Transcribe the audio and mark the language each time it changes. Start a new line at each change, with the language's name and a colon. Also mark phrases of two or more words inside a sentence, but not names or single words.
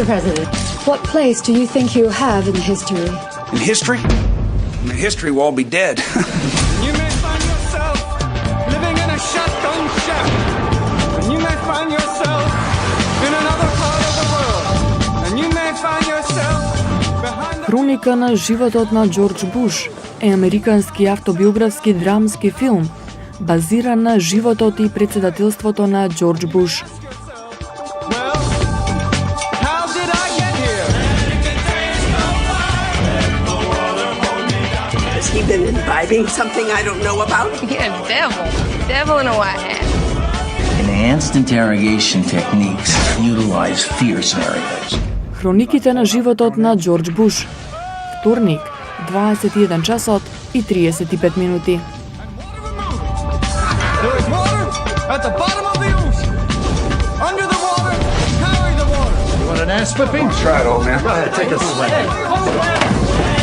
English: President, what place do you think you have in history? In history? In history, we'll all be dead. You may find yourself living in a shotgun shack. And you may find yourself in another part of the world. And you may find yourself behind the...
Macedonian: Хроника на животот на Џорџ Буш е американски автобиографски драмски филм, базиран на животот и председателството на Џорџ Буш.
English: Has he been imbibing something I don't know about? Yeah, devil in a white hat. Enhanced interrogation techniques utilize fear scenarios.
Macedonian: Хрониките на животот на Џорџ Буш. Вторник, 21 часот и 35 минути.
English: There is water at the bottom of the ocean. Under the water, carry the water. You want an ass whipping? Try it, old man. Go ahead, take a swing.